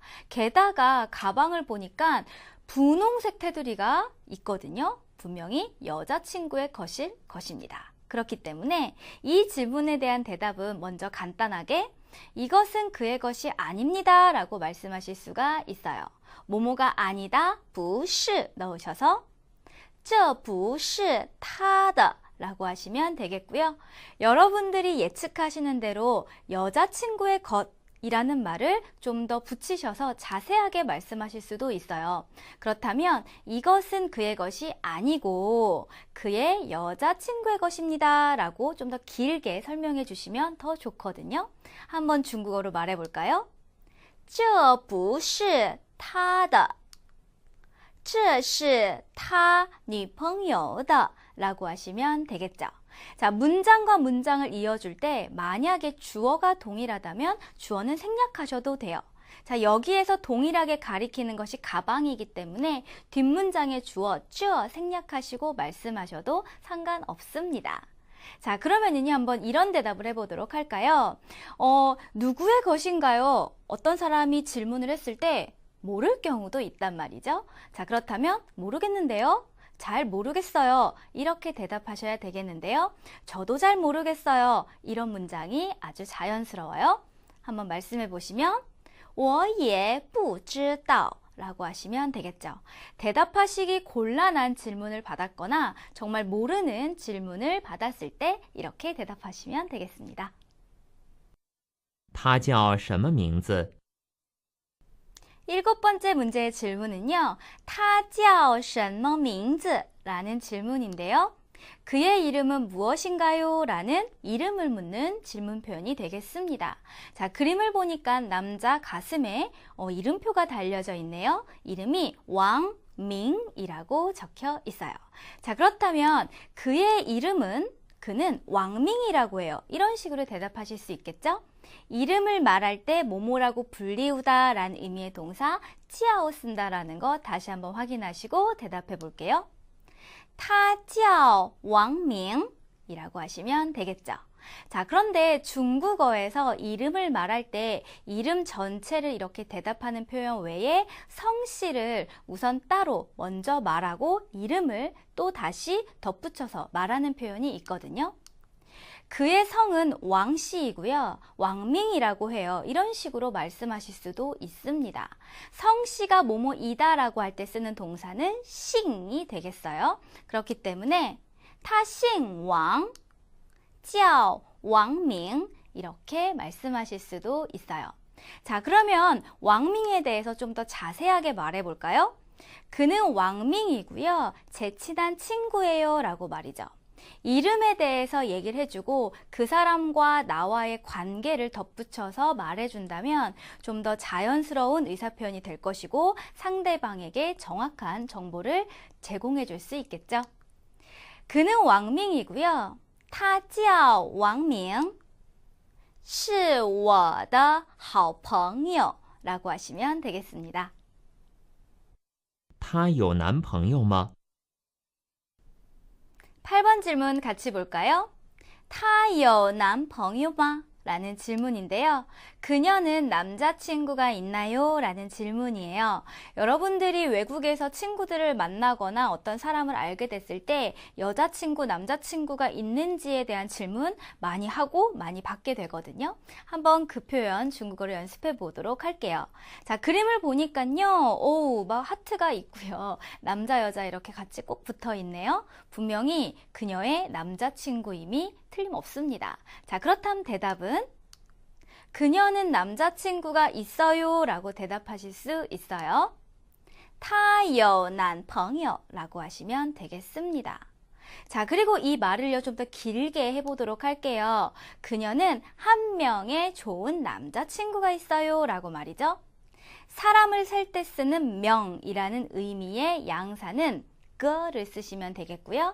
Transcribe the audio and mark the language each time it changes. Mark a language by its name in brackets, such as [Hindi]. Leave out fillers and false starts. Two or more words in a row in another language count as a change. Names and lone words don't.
[Korean] 게다가 가방을 보니까 분홍색 테두리가 있거든요. 분명히 여자친구의 것일 것입니다. 그렇기 때문에 이 질문에 대한 대답은 먼저 간단하게 이것은 그의 것이 아닙니다 라고 말씀하실 수가 있어요. 뭐뭐가 아니다, 不是 넣으셔서 [Chinese] 这不是他的 [Korean] 라고 하시면 되겠고요. 여러분들이 예측하시는 대로 여자친구의 것이라는 말을 좀 더 붙이셔서 자세하게 말씀하실 수도 있어요. 그렇다면 이것은 그의 것이 아니고 그의 여자친구의 것입니다 라고 좀 더 길게 설명해 주시면 더 좋거든요. 한번 중국어로 말해 볼까요? [Chinese] 这不是他的这是他女朋友的 [Korean] 라고 하시면 되겠죠. 자, 문장과 문장을 이어줄 때 만약에 주어가 동일하다면 주어는 생략하셔도 돼요. 자, 여기에서 동일하게 가리키는 것이 가방이기 때문에 뒷문장의 주어, 这 생략하시고 말씀하셔도 상관없습니다. 자, 그러면은요, 한번 이런 대답을 해보도록 할까요? 누구의 것인가요? 어떤 사람이 질문을 했을 때 모를 경우도 있단 말이죠. 자, 그렇다면 모르겠는데요. 잘 모르겠어요. 이렇게 대답하셔야 되겠는데요. 저도 잘 모르겠어요. 이런 문장이 아주 자연스러워요. 한번 말씀해 보시면 [Chinese] 我也不知道 [Korean] 라고 하시면 되겠죠. 대답하시기 곤란한 질문을 받았거나 정말 모르는 질문을 받았을 때 이렇게 대답하시면 되겠습니다. [Chinese] 他叫什么名字？ [Korean] 일곱 번째 문제의 질문은요. [Chinese] 他叫什么名字? [Korean] 라는 질문인데요. 그의 이름은 무엇인가요? 라는 이름을 묻는 질문 표현이 되겠습니다. 자, 그림을 보니까 남자 가슴에 이름표가 달려져 있네요. 이름이 왕밍이라고 적혀 있어요. 자, 그렇다면 그의 이름은 그는 왕밍이라고 해요. 이런 식으로 대답하실 수 있겠죠? 이름을 말할 때 뭐뭐라고 불리우다 라는 의미의 동사 찌아오 쓴다라는 거 다시 한번 확인하시고 대답해 볼게요. [Chinese] 他叫王明 [Korean] 이라고 하시면 되겠죠. 자, 그런데 중국어에서 이름을 말할 때 이름 전체를 이렇게 대답하는 표현 외에 성씨를 우선 따로 먼저 말하고 이름을 또 다시 덧붙여서 말하는 표현이 있거든요. 그의 성은 왕씨이고요. 왕밍이라고 해요. 이런 식으로 말씀하실 수도 있습니다. 성씨가 뭐뭐이다라고 할 때 쓰는 동사는 싱이 되겠어요. 그렇기 때문에 [Chinese] 他姓王, 叫 [Korean] 왕밍 이렇게 말씀하실 수도 있어요. 자, 그러면 왕밍에 대해서 좀 더 자세하게 말해볼까요? 그는 왕밍이고요. 제 친한 친구예요 라고 말이죠. 이름에 대해서 얘기를 해주고 그 사람과 나와의 관계를 덧붙여서 말해준다면 좀 더 자연스러운 의사표현이 될 것이고 상대방에게 정확한 정보를 제공해 줄 수 있겠죠. 그는 왕밍이고요. [Chinese] 他叫王明是我的好朋友 [Korean] 라고 하시면 되겠습니다. [Chinese] 她有男朋友吗？ [Korean] 8번 질문 같이 볼까요? [Chinese] 他有男朋友吗? [Korean] 라는 질문인데요. 그녀는 남자친구가 있나요? 라는 질문이에요. 여러분들이 외국에서 친구들을 만나거나 어떤 사람을 알게 됐을 때 여자친구, 남자친구가 있는지에 대한 질문 많이 하고 많이 받게 되거든요. 한번 그 표현 중국어로 연습해 보도록 할게요. 자, 그림을 보니까요. 오, 막 하트가 있고요. 남자, 여자 이렇게 같이 꼭 붙어 있네요. 분명히 그녀의 남자친구임이 틀림없습니다. 자, 그렇다면 대답은 그녀는 남자친구가 있어요 라고 대답하실 수 있어요. [Chinese] 她有男朋友 [Korean] 라고 하시면 되겠습니다. 자, 그리고 이 말을요 좀 더 길게 해보도록 할게요. 그녀는 한 명의 좋은 남자친구가 있어요 라고 말이죠. 사람을 셀 때 쓰는 명이라는 의미의 양사는 를 쓰시면 되겠고요.